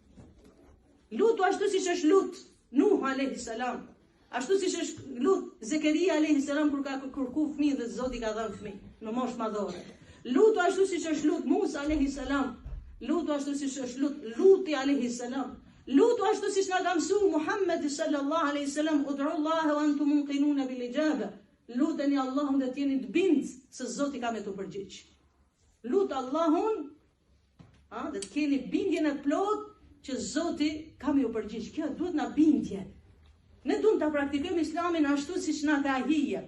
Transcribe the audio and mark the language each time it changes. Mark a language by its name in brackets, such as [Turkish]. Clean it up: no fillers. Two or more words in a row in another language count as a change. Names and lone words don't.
[Albanian] Lutu ashtu siç është lut Nuh [Arabic] عليه السلام, [Albanian] ashtu siç është lut Zekeria [Arabic] عليه السلام [Albanian] kur ka kërku fëmijë dhe Zoti ka dhënë fëmijë në moshë madhore. Lutu ashtu siç është lut Musa [Arabic] عليه السلام, [Albanian] lutu ashtu siç është lut Luti [Arabic] عليه السلام, [Albanian] lutu ashtu siç na ka mësuar Muhamedi [Arabic] صلى الله عليه السلام, ادعوا الله وأنتم موقنون بالإجابة. [Albanian] Luteni Allahun dhe t'jeni të bind se Zoti ka me të përgjigj. Lut Allahun, dhe të keni bindjen e plot që Zoti ka me ju përgjigj. Kjo duhet na bindje. Ne duhet ta praktikojmë Islamin ashtu siç na ka hije.